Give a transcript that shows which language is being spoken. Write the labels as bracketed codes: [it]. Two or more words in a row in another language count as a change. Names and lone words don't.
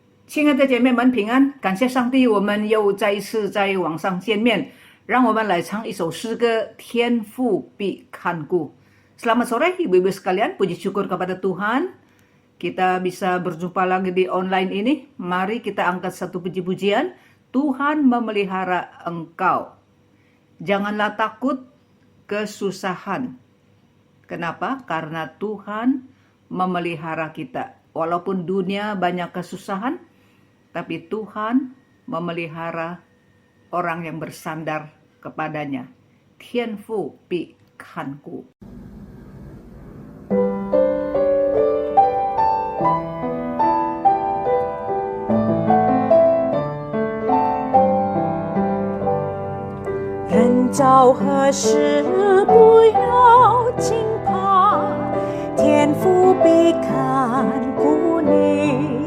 [zh] 亲爱的姐妹们平安，感谢上帝，我们又再一次在网上见面。让我们来唱一首诗歌，天父必看顾。 [id] Selamat sore ibu-ibu sekalian, puji syukur kepada Tuhan. Kita bisa berjumpa lagi di online ini. Mari kita angkat satu puji-pujian. Tuhan memelihara engkau. Janganlah takut kesusahan. Kenapa? Karena Tuhan memelihara kita. Walaupun dunia banyak kesusahan, tapi Tuhan memelihara orang yang bersandar kepadanya. [zh] 天父必看顾. 人遭何事不要惊怕，天父必看顾你，